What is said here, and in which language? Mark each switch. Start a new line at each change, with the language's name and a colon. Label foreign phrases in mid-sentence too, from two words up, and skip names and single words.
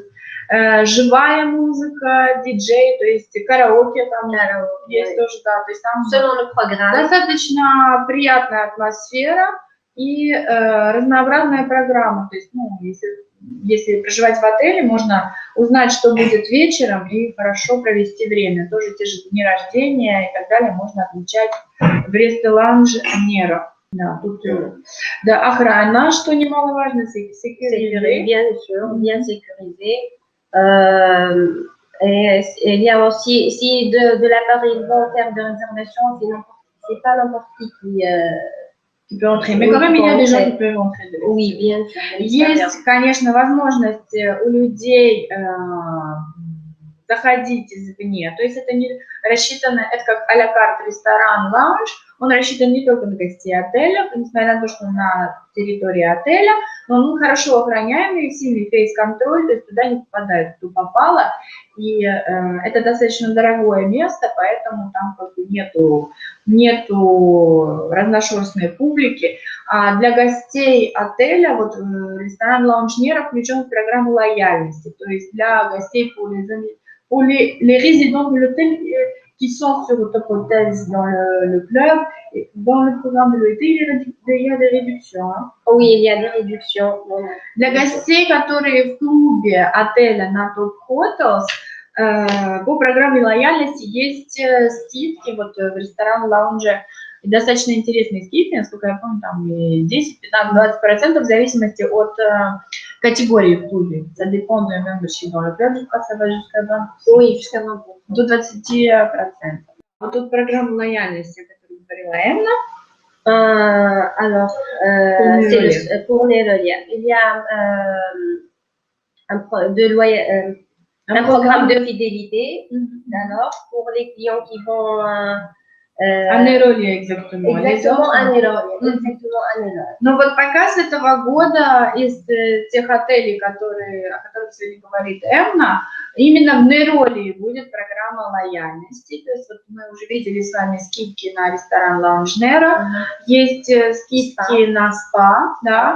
Russian: Живая музыка, диджей, то есть караоке там есть тоже, да, то есть там достаточно приятная атмосфера и разнообразная программа, то есть, ну, если проживать в отеле, можно узнать, что будет вечером и хорошо провести время. Тоже те же дни рождения и так далее можно отмечать в ресторан Нера. Да, тут, да, охрана, что немаловажно,
French: sécurité. Bien sûr, bien sécurisé. Et il y a aussi, si de la part ils vont faire de réservation, c'est pas n'importe qui peut entrer. Mais quand même, il y a des gens qui peuvent entrer. Oui, bien sûr.
Russian: Есть, конечно, возможность у людей заходить извне. То есть это не рассчитано, это как а ля карт ресторан, лаунж. Он рассчитан не только на гостей отеля, несмотря на то, что на территории отеля, но он хорошо охраняемый, сильный фейс-контроль, то есть туда не попадает, кто попало. И это достаточно дорогое место, поэтому там как бы нету разношерстной публики. А для гостей отеля вот ресторан Лаунж Нера включен в программу лояльности, то есть для гостей
French: pour les résidents de l'hôtel qui sont sur le Top Hotels dans le club, dans le programme de l'hôtel, il y a des réductions. Hein. Oui, il y a des réductions.
Russian: Для гостей, которые в клубе отеля на Top Hotels, По программе лояльности есть скидки вот в ресторан-лаунже. Достаточно интересные скидки, насколько я помню, там и 10, 15, 20% в зависимости от категории в клубе.
French: Ça dépend de membership dans le club, je crois, ça va jusqu'à 20%. Oui, jusqu'à 20%.
Russian: До 20%. Вот тут программа лояльности, о которой говорила Эмна.
French: Alors, pour les reliefs, il y a un programme de fidélité, alors, pour les clients qui vont... Année relief, exactement. Exactement, année relief. Exactement, année relief.
Russian: Ну вот пока с этого года из тех отелей, о которых сегодня говорит Эмна, именно в Нейроли будет программа лояльности. То есть вот мы уже видели с вами скидки на ресторан Lounge Nero, есть скидки на спа, да.